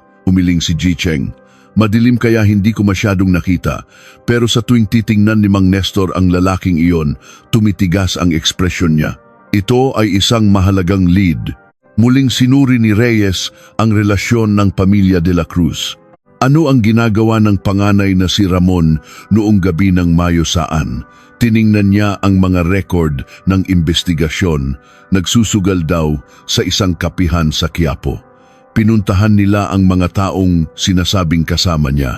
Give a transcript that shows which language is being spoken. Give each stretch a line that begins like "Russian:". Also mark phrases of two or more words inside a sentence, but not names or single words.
Filipino: Umiling si Ji Cheng. Madilim kaya hindi ko masyadong nakita, pero sa tuwing titingnan ni Mang Nestor ang lalaking iyon, tumitigas ang ekspresyon niya. Ito ay isang mahalagang lead. Muling sinuri ni Reyes ang relasyon ng pamilya de la Cruz. Ano ang ginagawa ng panganay na si Ramon noong gabi ng Mayo saan? Tiningnan niya ang mga record ng investigasyon. Nagsusugal daw sa isang kapihan sa Quiapo. Pinuntahan nila ang mga taong sinasabing kasama niya.